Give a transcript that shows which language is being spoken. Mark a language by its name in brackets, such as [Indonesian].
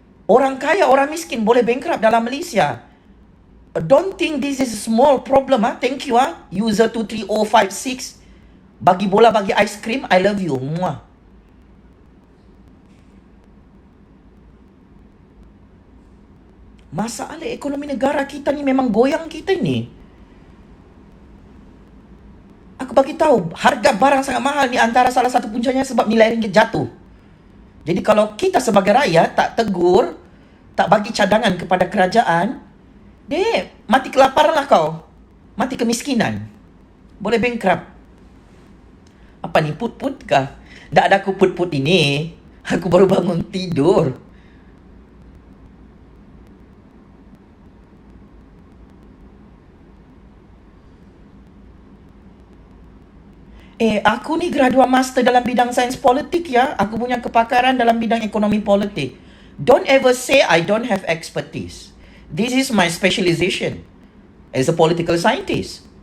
[Malay] Orang kaya, orang miskin boleh bankrupt dalam Malaysia. [English] Don't think this is a small problem, ha? Thank you, ha? User 23056. [Malay] Bagi bola, bagi [English] ice cream, I love you. Muah. [Malay] Masalah ekonomi negara kita ni memang goyang kita ni. Aku bagi tahu, harga barang sangat mahal ni antara salah satu puncanya sebab nilai ringgit jatuh. Jadi kalau kita sebagai rakyat tak tegur, tak bagi cadangan kepada kerajaan, mati kelaparan lah kau. Mati kemiskinan. Boleh bankrupt. Apa ni, put-put kah? Tak ada aku put-put ini. Aku baru bangun tidur. Aku ni graduate master dalam bidang sains politik ya. Aku punya kepakaran dalam bidang ekonomi politik. [English] Don't ever say I don't have expertise. This is my specialization as a political scientist.